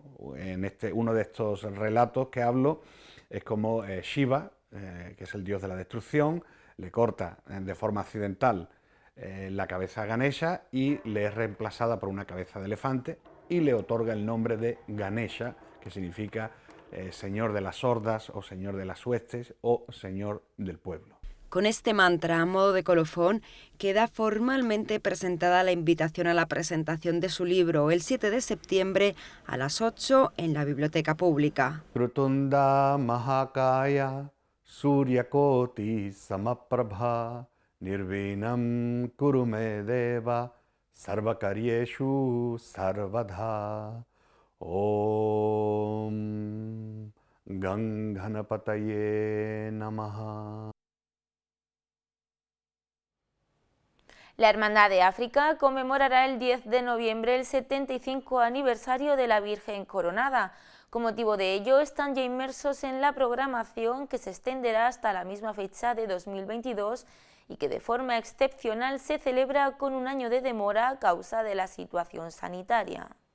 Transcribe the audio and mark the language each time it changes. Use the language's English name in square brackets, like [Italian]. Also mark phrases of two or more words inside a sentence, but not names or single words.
[Spanish] Uno de estos relatos que hablo es como Shiva, que es el dios de la destrucción, le corta de forma accidental la cabeza a Ganesha y le es reemplazada por una cabeza de elefante y le otorga el nombre de Ganesha, que significa señor de las hordas o señor de las huestes o señor del pueblo. Con este mantra a modo de colofón queda formalmente presentada la invitación a la presentación de su libro el 7 de septiembre a las 8 en la Biblioteca Pública. [Sanskrit] वक्रतुण्ड महाकाय सूर्यकोटि समप्रभ निर्विघ्नं कुरु मे देव सर्वकार्येषु सर्वदा ॐ गणपतये नमः. [Spanish] La Hermandad de África conmemorará el 10 de noviembre el 75 aniversario de la Virgen Coronada. Con motivo de ello, están ya inmersos en la programación que se extenderá hasta la misma fecha de 2022 y que de forma excepcional se celebra con un año de demora a causa de la situación sanitaria.